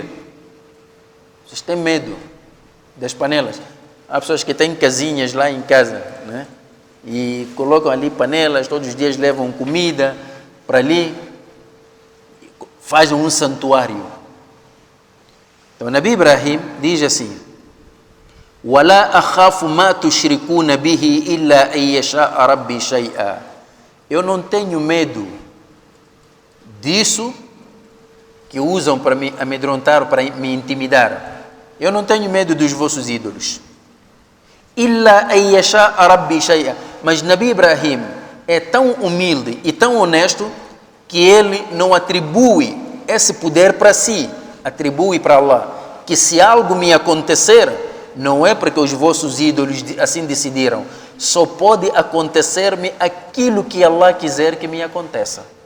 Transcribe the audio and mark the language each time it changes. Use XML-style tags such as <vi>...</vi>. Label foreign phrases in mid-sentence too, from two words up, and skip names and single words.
<pt>Vocês têm medo das panelas. Há pessoas que têm casinhas lá em casa, né? E colocam ali panelas, todos os dias levam comida para ali, fazem um santuário. Então, Nabi Ibrahim diz assim:</pt> <ar>وَلَا أَخَافُ مَا تُشْرِكُونَ بِهِ إِلَّا أَن يَشَاءَ رَبِّي شَيْئًا.</ar> <pt>Eu não tenho medo disso que usam para me amedrontar, para me intimidar. Eu não tenho medo dos vossos ídolos.</pt> <ar>إِلَّا أَن يَشَاءَ رَبِّي شَيْئًا.</ar> <pt>Mas Nabi Ibrahim é tão humilde e tão honesto que ele não atribui esse poder para si, atribui para Allah. Que se algo me acontecer, não é porque os vossos ídolos assim decidiram, só pode acontecer-me aquilo que Allah quiser que me aconteça.</pt>